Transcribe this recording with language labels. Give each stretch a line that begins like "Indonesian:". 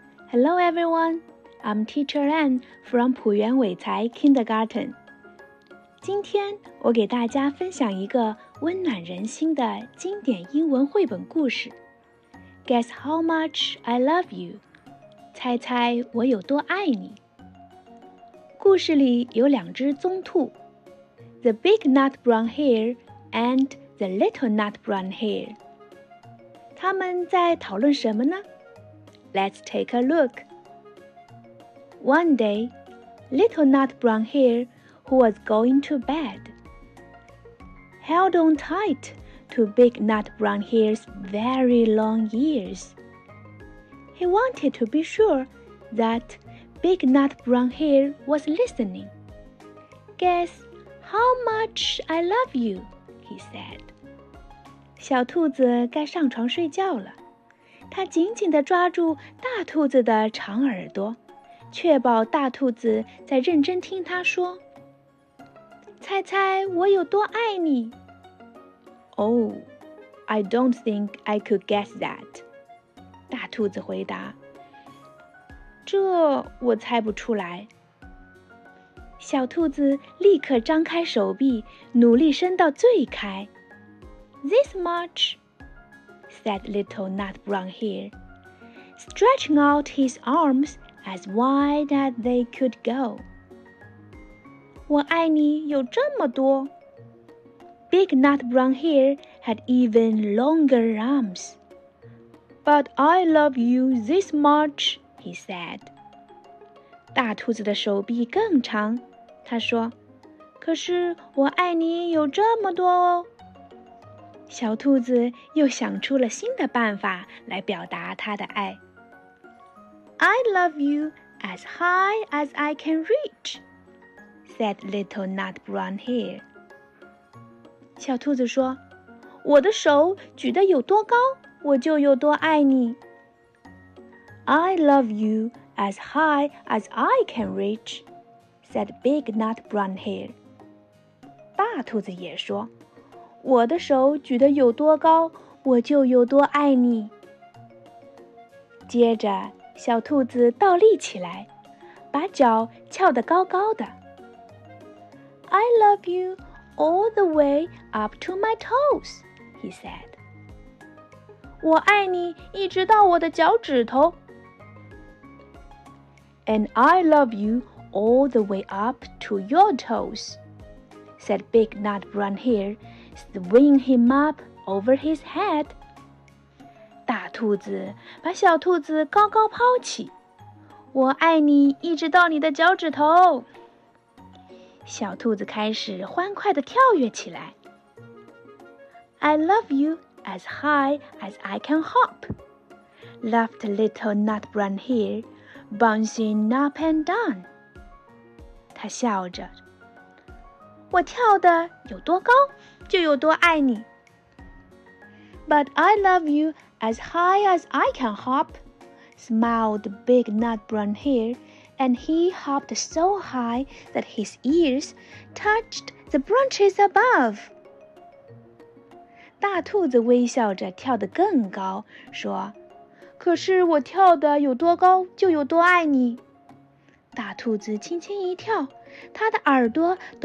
English: Hello everyone, I'm Teacher Anne from 浦园伟才 Kindergarten。
Chinese: 今天我给大家分享一个温暖人心的经典英文绘本故事，
English: Guess how much I love you?
Chinese: 猜猜我有多爱你。故事里有两只棕兔，
English: The big nut brown hare and the little nut brown hare。
Chinese: 他们在讨论什么呢？
English: Let's take a look. One day, little nut brown hare, who was going to bed, held on tight. To Big Nut Brown Hare's very long ears. He wanted to be sure that Big Nut Brown Hare was listening. Guess how much I love you, he said.
Chinese: 小兔子该上床睡觉了，它紧紧地抓住大兔子的长耳朵，确保大兔子在认真听它说。猜猜我有多爱你？
English: Oh, I don't think I could guess that.
Chinese: 大兔子回答，这我猜不出来。小兔子立刻张开手臂，努力伸到最开。
English: This much, said little nut brown hare, stretching out his arms as wide as they could go.
Chinese: 我爱你有这么多。
English: Big Nut Brown Hare had even longer arms. But I love you this much, he said.
Chinese: 大兔子的手臂更长，他说，可是我爱你有这么多哦。小兔子又想出了新的办法来表达他的爱。
English: I love you as high as I can reach, said Little Nut Brown Hare.
Chinese: 小兔子说，我的手举得有多高，我就有多爱你。
English: I love you as high as I can reach, said Big Nut Brown Hare.
Chinese: 大兔子也说，我的手举得有多高，我就有多爱你。接着，小兔子倒立起来，把脚翘得高高的。
English: I love you,All the way up to my toes, he said.
Chinese: 我爱你一直到我的脚趾头。
English: And I love you all the way up to your toes, said Big Nut Brown Hare, swinging him up over his head.
Chinese: 大兔子把小兔子高高抛起。我爱你一直到你的脚趾头。小兔子开始欢快地跳跃起来。
English: I love you as high as I can hop, laughed little nut brown hare, bouncing up and down.
Chinese: 他笑着，我跳得有多高，就有多爱你。
English: But I love you as high as I can hop, smiled big nut brown hare,And he hopped so high that his ears touched the branches above.
Chinese: 大兔子微笑着跳得更高，说，可是我跳得有多高，就有多爱你。大兔子轻轻一跳，它的耳朵都